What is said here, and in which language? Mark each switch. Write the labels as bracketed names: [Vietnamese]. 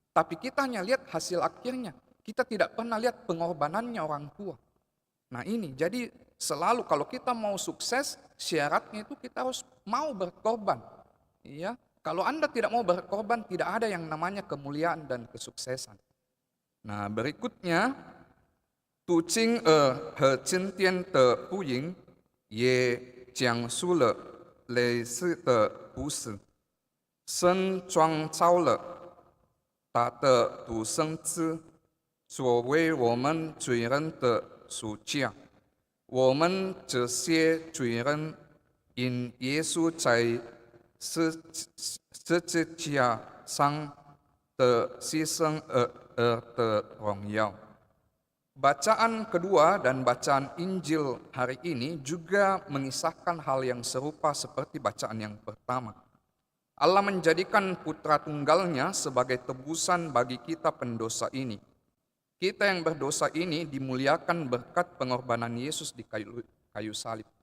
[Indonesian] Tapi kita hanya lihat hasil akhirnya. Kita tidak pernah lihat pengorbanannya orang tua. Nah ini, jadi selalu kalau kita mau sukses, syaratnya itu kita harus mau berkorban. Ya, kalau Anda tidak mau berkorban, tidak ada yang namanya kemuliaan dan kesuksesan. Nah berikutnya, [Chinese] 笃今和今天的福音也讲述了类似的故事。神创造了他的独生子，作为我们罪人的赎价。我们这些罪人因耶稣在十字架上的牺牲而得荣耀。 [Indonesian] Bacaan kedua dan bacaan Injil hari ini juga mengisahkan hal yang serupa seperti bacaan yang pertama. Allah menjadikan putra tunggalnya sebagai tebusan bagi kita pendosa ini. Kita yang berdosa ini dimuliakan berkat pengorbanan Yesus di kayu salib.